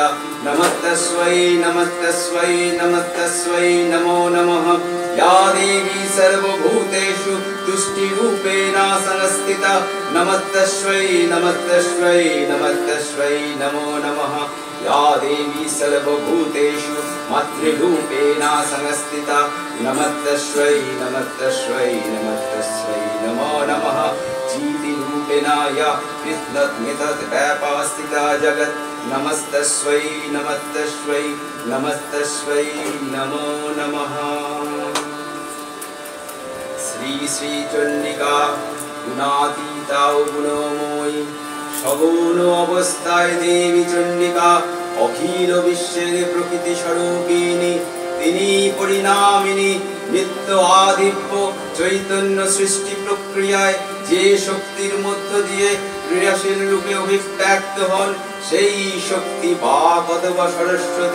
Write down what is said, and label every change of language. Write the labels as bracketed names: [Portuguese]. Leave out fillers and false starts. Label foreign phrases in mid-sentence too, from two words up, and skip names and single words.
[Sanskrit] नमस्तस्यै नमस्तस्यै नमस्तस्यै नमो नमः या देवी सर्वभूतेषु तुष्टिरूपेण संस्थिता नमस्तस्यै नमस्तस्यै नमस्तस्यै नमो नमः या देवी सर्वभूतेषु मातृरूपेण संस्थिता नमस्तस्यै नमस्तस्यै नमस्तस्यै नमो नमः चीतिरूपेण या व्यापास्थिता जगत् नमस्तस्यै नमस्तस्यै नमस्तस्यै नमो नमः श्री श्री चंडिका [Bangla] গুণাতীতা ও গুণময়ী, সগুণ অবস্থায় দেবী চণ্ডিকা, অখিল বিশ্বের প্রকৃতি স্বরূপিণী। তিনি পরিণামিনী, নিত্য আদিব্য চৈতন্য সৃষ্টি প্রক্রিয়ায় যে শক্তির মধ্য দিয়ে ক্রিয়াশীল রূপে অভিব্যক্ত হন, সেই শক্তি বাক অথবা সরস্বতী।